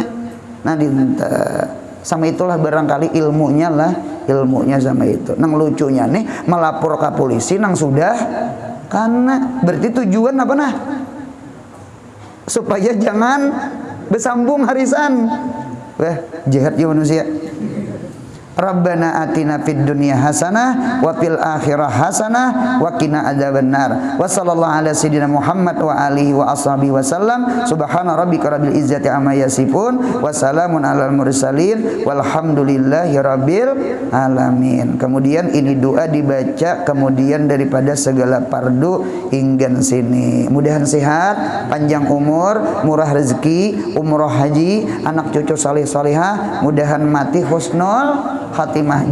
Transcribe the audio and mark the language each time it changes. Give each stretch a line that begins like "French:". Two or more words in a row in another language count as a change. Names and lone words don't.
Banjar: Nah sama itulah barangkali ilmunya sama itu. Nang lucunya nih melapor ke polisi nang sudah karena berarti tujuan apa nah? Supaya jangan bersambung harisan. Wah, jahat ya manusia.
Arabic: ربنا آتنا في الدنيا حسنة و في الآخرة حسنة و قنا عذاب النار. وصلى الله على سيدنا محمد وآله وأصحابه وسلم. سبحان ربك رب العزة عما يصفون وسلام على المرسلين والحمد لله رب العالمين.
Banjar: Kemudian ini doa dibaca kemudian daripada segala fardu hingga sini. Mudahan sehat, panjang umur, murah rezeki, umroh haji, anak cucu saleh salihah, mudahan mati
Arabic: حسن الخاتمة.